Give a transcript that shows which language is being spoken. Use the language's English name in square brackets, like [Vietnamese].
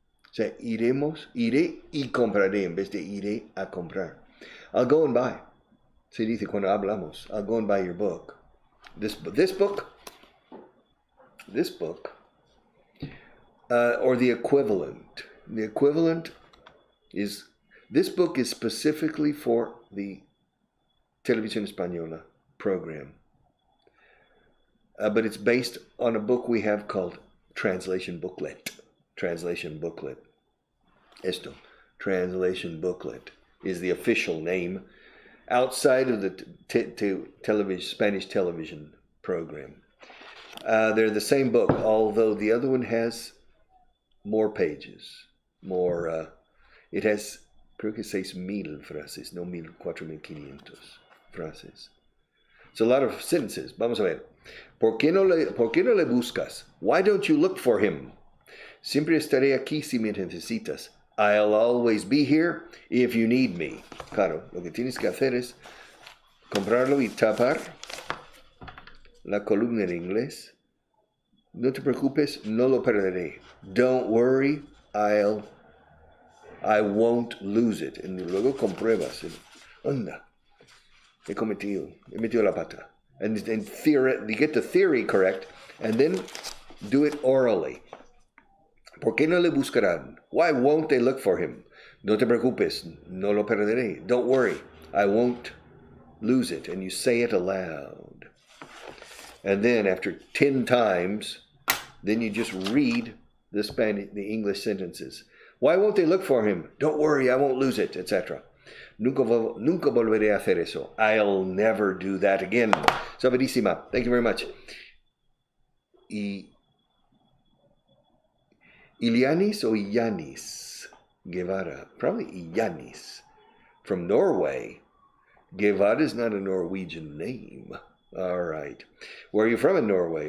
[Spanish] O sea, iré y compraré en vez de iré a comprar. [English] I'll go and buy. [Spanish] Se dice cuando hablamos, [English] I'll go and buy your book. This book, or the equivalent. The equivalent is, this book is specifically for the Televisión Española program. But it's based on a book we have called Translation Booklet. Translation Booklet. [Spanish] Esto. [English] Translation Booklet is the official name outside of the Spanish television program. They're the same book, although the other one has more pages. More, it has, [Spanish] creo que 6,000 frases, no 4,500 frases. [English] It's a lot of sentences. [Spanish] Vamos a ver. ¿Por qué no le buscas? [English] Why don't you look for him? [Spanish] Siempre estaré aquí si me necesitas. [English] I'll always be here if you need me. [Spanish] Claro, lo que tienes que hacer es comprarlo y tapar la columna en inglés. No te preocupes, no lo perderé. [English] Don't worry, I won't lose it. [Spanish] Y luego compruebas. Anda, he metido la pata. [English] And theory, you get the theory correct, and then do it orally. [Spanish] ¿Por qué no le buscarán? [English] Why won't they look for him? [Spanish] No te preocupes, no lo perderé. [English] Don't worry, I won't lose it. And you say it aloud. And then after 10 times, then you just read the English sentences. Why won't they look for him? Don't worry, I won't lose it, etc. [Spanish] Nunca volveré a hacer eso. [English] I'll never do that again. So, Verissima, thank you very much. Ilianis or Yanis Guevara? Probably Yanis. From Norway. Guevara is not a Norwegian name. All right. Where are you from in Norway?